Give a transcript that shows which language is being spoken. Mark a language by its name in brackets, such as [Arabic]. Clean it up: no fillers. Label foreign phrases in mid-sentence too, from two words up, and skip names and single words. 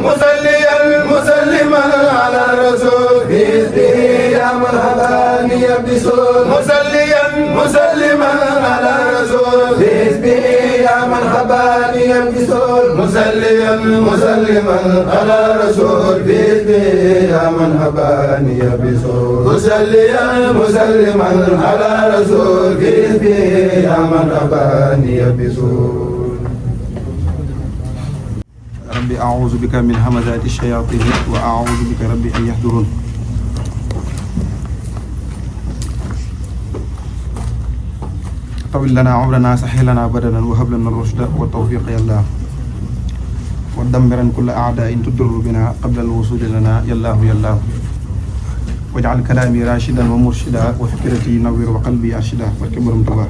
[Arabic] مسليا مسلما على الرسول بإذنه يا من هداني يبسون مسليا مسلما على الرسول بإذنه يا من هداني يبسون مسليا مسلما على الرسول بإذنه يا من هداني يبسون مسليا مسلما على الرسول بإذنه يا من هداني يبسون رب أعوذ بك من همزات الشياطين وأعوذ بك رب أن يحضرون. طول لنا عمرنا سهل لنا بدنا وهب لنا رشدا وتوفيقا يا الله ودمر كل أعداء تضر بنا قبل الوصول لنا يا الله يا الله واجعل كلامي راشدا ومرشدا وفكرتي نور وقلبي أرشد [Wolof] barke borom Tuubaa.